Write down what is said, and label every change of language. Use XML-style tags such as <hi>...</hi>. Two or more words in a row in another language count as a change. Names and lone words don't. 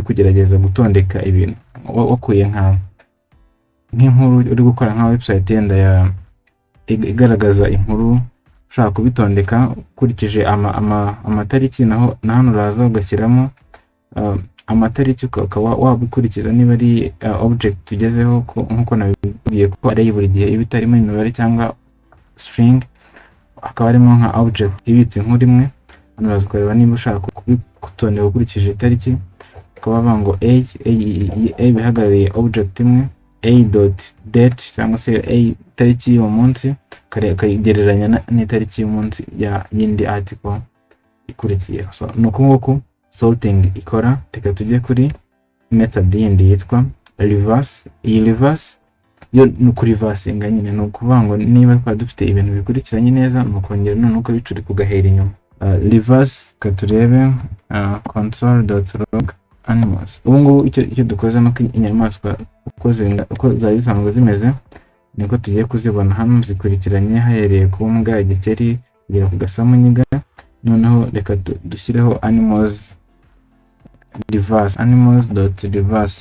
<rw>kugerageza gutondeka ibintu wakuye nk'inkuru uri gukora nka website yenda igaragaza inkuru, ushaka kubitondeka ukurikije amatariki, naho hano uraza ugashyiramo amatariki, ukaba wabikurikiza niba ari object tugezeho, nkuko nabibwiye ko ari buri gihe iba itarimo imibare cyangwa string, akaba arimo nka object ibitse inkuru imwe. Hano uraza kureba niba ushaka kubitondeka ukurikije itariki, ukaba bavuga ngo a bihagarariye object imwe, a.date cyangwa se a tariki y'uwo munsi, kagereranya n'itariki y'umunsi y'indi article ikurikiyeho. So nuko nguko sorting ikora. Reka tujye kuri method yindi yitwa reverse. Iyi reverse yo ni kuri reversinga nyine, ni ukuvuga ngo niba twari dufite ibintu bikurikiranye neza, ni ukongera noneho ukabicurika ugahera inyuma. Reverse katurebe console.log animals. Ubu ngubu icyo dukoze nuko inyamaswa uko zari zisanzwe zimeze niko tugiye kuzibona hano zikurikiranye, hahereye ku mbwa, igikeri kugera ku gasamunyiga. Noneho reka dushyireho animals reverse.</rw>